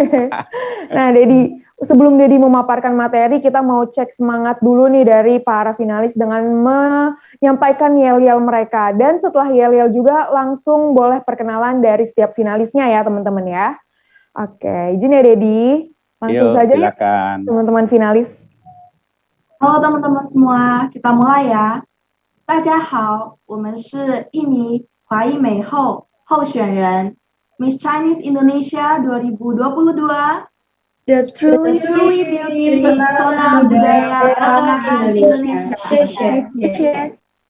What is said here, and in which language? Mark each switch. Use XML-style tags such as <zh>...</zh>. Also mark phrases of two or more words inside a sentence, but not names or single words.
<id>Nah Dedi, sebelum Dedi memaparkan materi, kita mau cek semangat dulu nih dari para finalis dengan menyampaikan yel-yel mereka. Dan setelah yel-yel juga langsung boleh perkenalan dari setiap finalisnya ya teman-teman ya. Oke, izin ya Dedi. Langsung saja silakan. Teman-teman finalis. Halo teman-teman semua, kita mulai ya.</id> <zh>大家好，我们是印尼华裔美后候选人</zh> <en>Miss Chinese Indonesia</en> <zh>2022</zh> <en>The truly</en> <id>beautiful pesona budaya anak Indonesia.</id> <zh>谢谢。</zh>